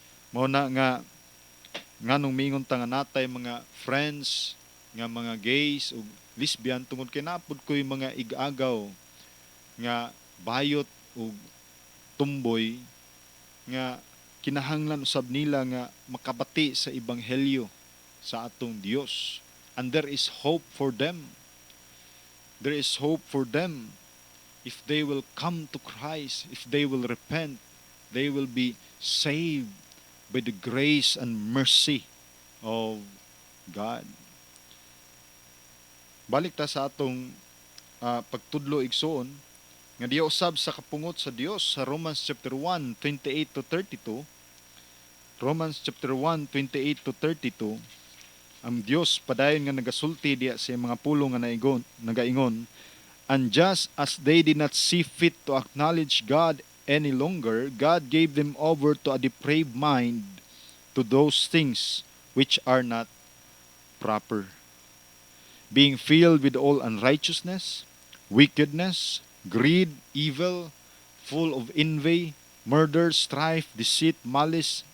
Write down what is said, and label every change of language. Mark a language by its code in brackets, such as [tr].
[ceb] Mao na nga nganong mingon ta nga natay mga friends nga mga gays o lesbian tungod kay napud ko'y mga igagaw nga bayot o tumboy nga kinahanglan usab nila nga makabati sa ebanghelyo sa atong Dios. [en] And there is hope for them. There is hope for them if they will come to Christ, if they will repent, they will be saved by the grace and mercy of God. [ceb] Balik ta sa atong pagtudlo igsoon nga diya usab sa kapungot sa Dios sa Romans chapter 1, 28 to 32. [en] Romans chapter 1, 28 to 32. [ceb] Ang Dios padayon nga nagasulti diya sa mga pulong nga nagaingon, [en] and just as they did not see fit to acknowledge God any longer, God gave them over to a depraved mind to those things which are not proper, being filled with all unrighteousness, wickedness, greed, evil, full of envy, murder, strife, deceit, malice.